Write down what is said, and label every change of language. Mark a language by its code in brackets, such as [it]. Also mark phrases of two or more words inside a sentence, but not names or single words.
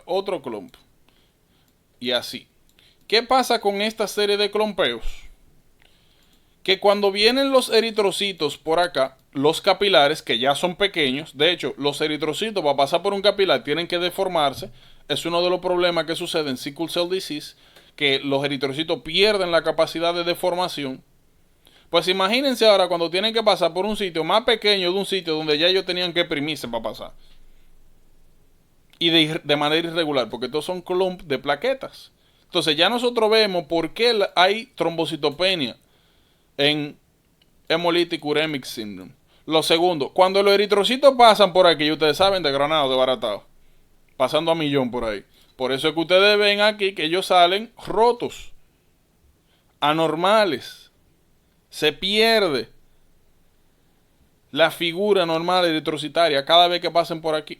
[es] Otro clump. Y así. ¿Qué pasa con esta serie de clompeos? Que cuando vienen los eritrocitos por acá, los capilares, que ya son pequeños, de hecho, los eritrocitos para pasar por un capilar tienen que deformarse. Es uno de los problemas que sucede en [en] sickle cell disease, [es] que los eritrocitos pierden la capacidad de deformación. Pues imagínense ahora cuando tienen que pasar por un sitio más pequeño de un sitio donde ya ellos tenían que exprimirse para pasar. Y de manera irregular, porque estos son clumps de plaquetas. Entonces ya nosotros vemos por qué hay trombocitopenia en [en] hemolytic uremic syndrome. [es] Lo segundo, cuando los eritrocitos pasan por aquí, ustedes saben, de granado, de baratado, pasando a millón por ahí. Por eso es que ustedes ven aquí que ellos salen rotos, anormales. Se pierde la figura normal eritrocitaria cada vez que pasen por aquí.